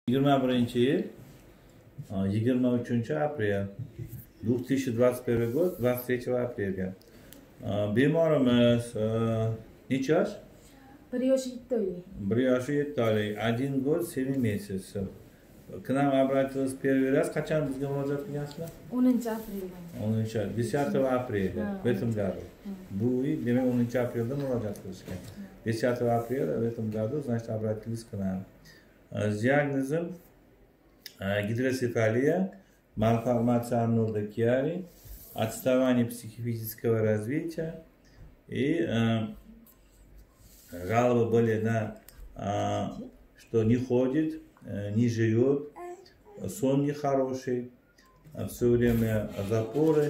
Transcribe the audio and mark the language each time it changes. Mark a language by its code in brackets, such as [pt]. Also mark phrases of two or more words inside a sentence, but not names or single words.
[uz] 21 yil 23 aprel 2021 gод 23 aprelga bemorimiz necha yosh? 1 yosh 7 oylik. 1 yosh 7 oylik, [ru] 1 год 7 месяцев. К нам обратилась первый раз. [uz] Qachon bizga murojaat qilgansizlar? 10 aprelda. [ru] 10 апреля в этом году. [uz] Bu yil, demak 10 aprelda murojaat qilishgan. [ru] 10 апреля в этом году, значит, обратились к нам. С диагнозом гидроцефалия, малформация Арнольда Киари, отставание психофизического развития и жалобы были на что не ходит, не живет, сон нехороший, все время запоры.